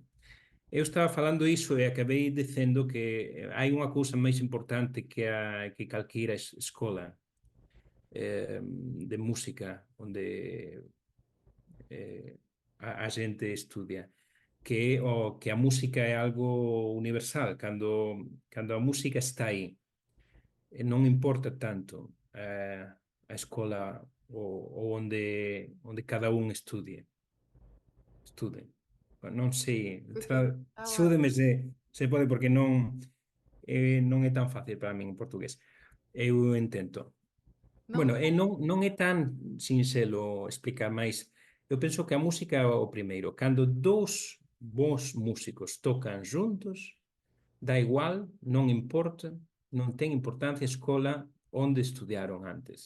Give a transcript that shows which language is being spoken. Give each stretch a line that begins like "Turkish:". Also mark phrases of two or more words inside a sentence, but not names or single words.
Portuguese: Eu estava falando isso e acabei dizendo que há uma coisa mais importante que qualquer escola de música onde a gente estudia, que a música é algo universal. Quando a música está aí, não importa tanto a escola ou onde cada um estude.
Galician: Non sei,
Portuguese: Perfeito. Tá ótimo.
Galician: axúdeme se pode, porque non é tan fácil para min en portugués. Eu intento.
Portuguese: Não,
Galician: Bueno,
Portuguese: tá.
Galician: e non é tan sinxelo explicar, máis eu penso que a música é o primeiro. Cando dous bons músicos tocan juntos, dá igual, non importa, non ten importancia a escola onde estudiaron antes.